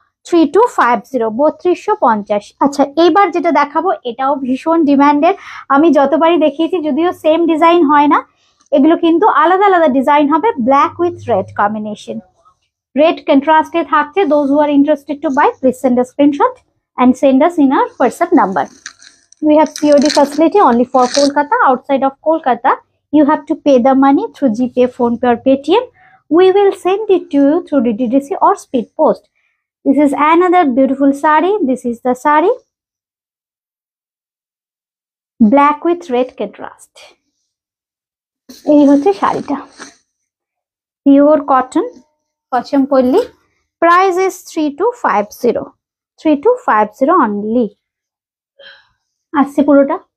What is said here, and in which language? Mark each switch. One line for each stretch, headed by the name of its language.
Bangla: 3250, 3250। আচ্ছা এইবার যেটা দেখাবো এটাও ভীষণ ডিমান্ডের, আমি যতবারই দেখিয়েছি যদিও সেম ডিজাইন হয় না, এগুলো কিন্তু আলাদা আলাদা ডিজাইন হবে, black with red combination, red কন্ট্রাস্টে থাকছে।
English: Those who are interested to buy please send a screenshot and send us in our WhatsApp number. We have COD facility only for Kolkata. Outside of Kolkata, you have to pay the money through GPay, PhonePe or Paytm. We will send it to you through DTDC or Speed Post. This is another beautiful sari. This is the sari. Black with red contrast.
Bangla: এই হচ্ছে শাড়িটা, pure cotton, পচমপল্লী।
English: Price is 3250, 3250 only.
Bangla: আসছে পুরোটা।